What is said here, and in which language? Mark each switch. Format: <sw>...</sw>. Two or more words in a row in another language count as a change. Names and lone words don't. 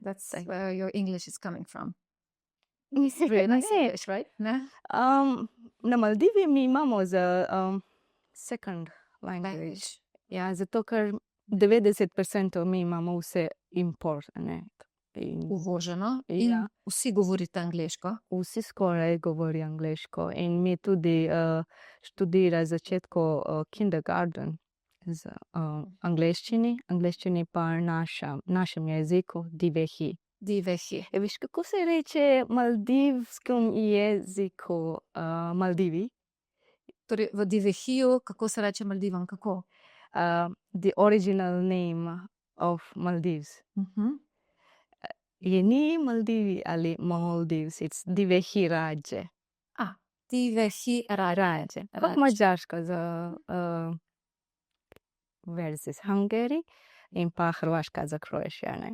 <en>That's Like- where your English is coming from. It's Very nice English, right?</en> <sl>Ne? Na Maldivi mi imamo za</sl> <en>second language.</en> <sl>Ja, zato ker 90% mi imamo vse import, ne. In Uvoženo. In Ja. vsi govorite angleško. vsi skoraj govorijo angleško in mi tudi študira začetku kindergarten z angleščini, angleščini pa našem jeziku divehi. Divehi. Veš, kako se reče maldivskem jeziku Maldivi? Torej, v Divehiju, kako se reče Maldivom? Kako?</sl> <en>The original name of Maldives.</en> <sl>Je ni Maldivi ali Maldives, it's Divehi Rađe. Divehi Rađe. Kot mađarska za versus Hungary in pa hrvaška za Croatia, ne.</sl>